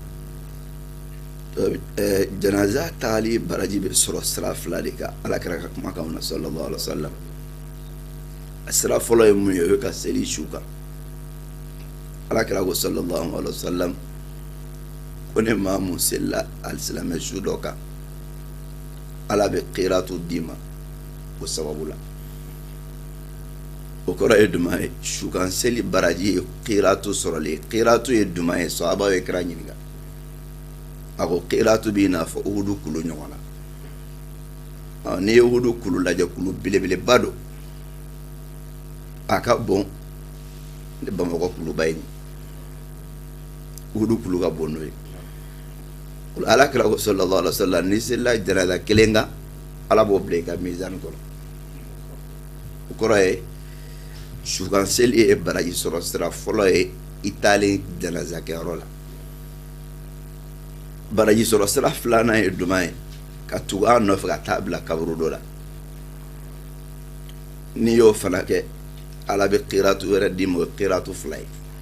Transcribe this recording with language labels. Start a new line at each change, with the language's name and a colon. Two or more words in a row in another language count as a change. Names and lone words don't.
Bambara: janaza taali baraji bɛ sɔrɔ sira fila de kan ala kɛra ka kumakanw na
Arabic: صلى الله عليه وسلم
Bambara: a sira fɔlɔ ye mun ye o ye ka seli su kan ala kɛra ko
Arabic: صلى الله عليه وسلم
Bambara: ko ne maa mun selila alisilamɛ su dɔ kan ala bɛ qiratu d'i ma o sababu la o kɔrɔ ye duman ye su kan seli baraji ye qiratu sɔrɔli qiratu ye duman ye sahabaw ye kira ɲininka a ko qiratu b'i n'a fɔ uhudu kulu ɲɔgɔn na n'i ye uhudu kulu lajɛ kulu belebeleba don a ka bon ni bamakɔ kuluba ye uhudu kulu ka bon n'o ye ala kira ko
Arabic: صلى الله عليه وسلم
Bambara: ni selila janaza kelen kan ala b'o bila i ka mizani kɔnɔ o kɔrɔ ye sukan seli ye baraji sɔrɔ sira fɔlɔ ye i taalen janaza kɛyɔrɔ la baraji sɔrɔ sira filanan ye duman ye ka tugu a nɔfɛ ka taa bila kaburu dɔ la n'i y'o fana kɛ ala bɛ qiratu wɛrɛ d'i ma o ye qiratu fila ye